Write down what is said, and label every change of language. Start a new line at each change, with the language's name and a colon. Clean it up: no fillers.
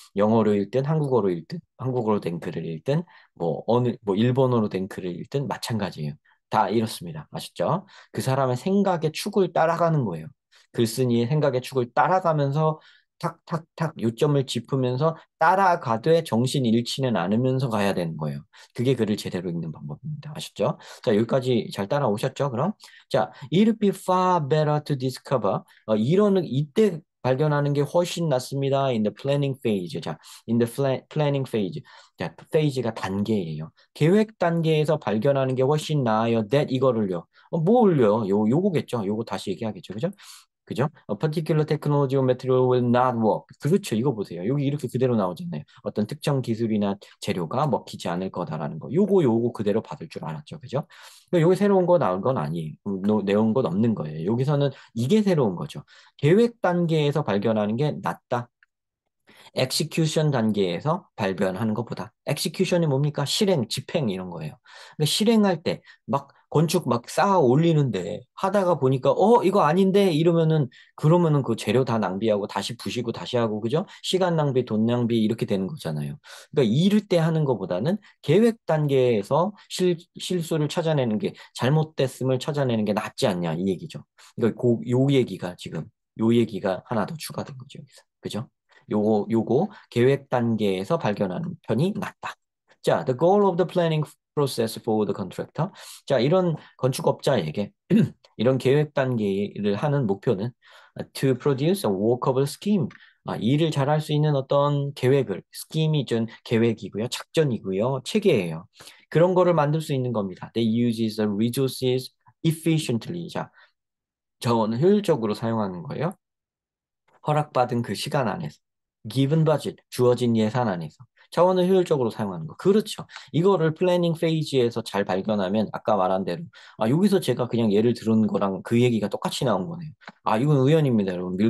Korean: 영어로 읽든 한국어로 읽든 한국어로 된 글을 읽든 뭐 일본어로 된 글을 읽든 마찬가지예요. 다 이렇습니다. 아셨죠? 그 사람의 생각의 축을 따라가는 거예요. 글쓴이의 생각의 축을 따라가면서 탁탁탁 요점을 짚으면서 따라가되 정신 잃지는 않으면서 가야 되는 거예요. 그게 글을 제대로 읽는 방법입니다. 아셨죠? 자, 여기까지 잘 따라오셨죠?
English: 그럼 자, it'd be far better to discover.
Korean: 이런 이때 발견하는 게 훨씬 낫습니다.
English: In the planning phase. 자, in the planning phase.
Korean: 자, phase가 단계예요. 계획 단계에서 발견하는 게 훨씬 나아요. that 이거를요. 뭘요? 요거겠죠. 요거 다시 얘기하겠죠. 그죠? 그죠?
English: A particular technology or material will not work.
Korean: 그렇죠. 이거 보세요. 여기 이렇게 그대로 나오잖아요. 어떤 특정 기술이나 재료가 먹히지 않을 거다라는 거. 요거 그대로 받을 줄 알았죠. 그죠? 그러니까 요게 새로운 거 나온 건 아니에요. 내온 건 없는 거예요. 여기서는 이게 새로운 거죠. 계획 단계에서 발견하는 게 낫다. 엑시큐션 단계에서 발견하는 것보다 엑시큐션이 뭡니까? 실행, 집행 이런 거예요. 근데 실행할 때 막 건축 막 쌓아 올리는데 하다가 보니까 이거 아닌데 이러면은 그러면은 그 재료 다 낭비하고 다시 부시고 다시 하고 그죠? 시간 낭비, 돈 낭비 이렇게 되는 거잖아요. 그러니까 이럴 때 하는 것보다는 계획 단계에서 실수를 찾아내는 게 잘못됐음을 찾아내는 게 낫지 않냐 이 얘기죠. 그러니까 요 얘기가 지금 요 얘기가 하나 더 추가된 거죠, 여기서. 그죠? 요거 계획 단계에서 발견하는 편이 낫다.
English: 자, the goal of the planning process for the contractor.
Korean: 자, 이런 건축업자에게 이런 계획 단계를 하는 목표는 to produce a workable scheme. 일을 잘할 수 있는 어떤 계획을, 스킴이 좀 계획이고요, 작전이고요, 체계예요. 그런 거를 만들 수 있는 겁니다.
English: They uses the resources efficiently.
Korean: 자, 자원을 효율적으로 사용하는 거예요. 허락받은 그 시간 안에서 given budget 주어진 예산 안에서 자원을 효율적으로 사용하는 거 그렇죠. 이거를 플래닝 페이지에서 잘 발견하면 아까 말한 대로 여기서 제가 그냥 예를 들은 거랑 그 얘기가 똑같이 나온 거네요. 이건 우연입니다 여러분.